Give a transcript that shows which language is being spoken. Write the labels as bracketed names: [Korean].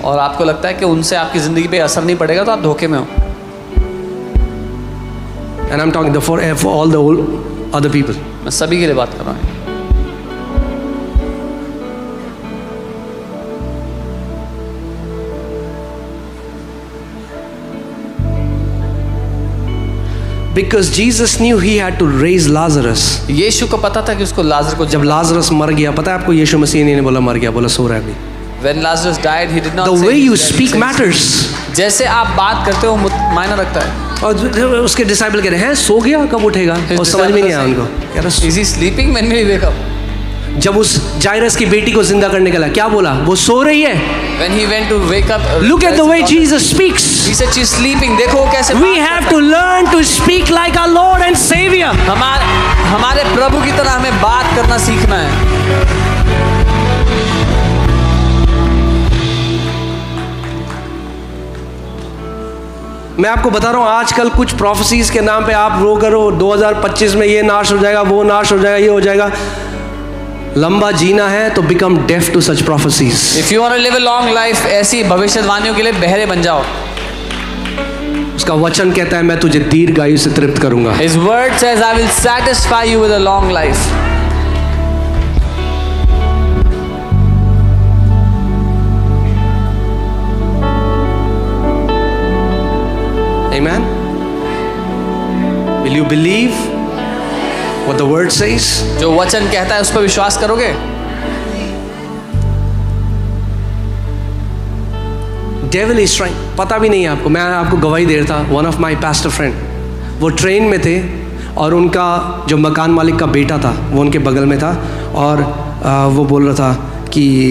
[Hindi] और आपको लगता है कि उनसे आपकी जिंदगी पे असर नहीं पड़ेगा, तो आप धोखे में हो। [English] And I'm talking for all the other people. [Hindi] मैं सभी के लिए बात कर रहा हूँ। [English] Because Jesus knew he had to raise Lazarus. [Hindi] यीशु को पता था कि उसको लाजर को, जब लाजरस मर गया, पता है आपको, यीशु मसीह ने बोला मर गया, बोला सो रहा है अभी। [English] When Lazarus died, he did not The say way you that speak he matters. [Hindi] जैसे आप बात करते हो मायना रखता है। और उसके डिसाइपल कह रहे हैं सो गया, कब उठेगा? और समझ में नहीं आया उनको। कह रहा [English] Is he sleeping? When will he wake up? [Hindi] जब उस जायरस की बेटी को जिंदा करने के लिए क्या बोला? वो सो रही है। [English] When he went to wake up, Look at the way Jesus speaks. He said she's sleeping. [Hindi] देखो वो कैसे [English] We have to learn to speak like our Lord and Savior. [Hindi] हमारे प्रभु की तरह हमें बात करना सीखना है। मैं आपको बता रहा हूँ, आजकल कुछ प्रोफेसीज के नाम पे आप रो करो 2025 में ये नाश हो जाएगा, वो नाश हो जाएगा, ये हो जाएगा। लंबा जीना है तो [English] Become deaf to such prophecies. If you want to live a long life, [Hindi] ऐसी भविष्यवाणियों के लिए बहरे बन जाओ। उसका वचन कहता है मैं तुझे दीर्घायु से तृप्त करूंगा। [English] His word says I will satisfy you with a long life. Amen. Will you believe what the word says? [Hindi] जो वचन कहता है उस पर विश्वास करोगे? [English] devil is trying, [Hindi] पता भी नहीं है आपको, मैं आपको गवाही दे रहा था, [English] one of my pastor friend, [Hindi] वो ट्रेन में थे और उनका जो मकान मालिक का बेटा था वो उनके बगल में था, और वो बोल रहा था कि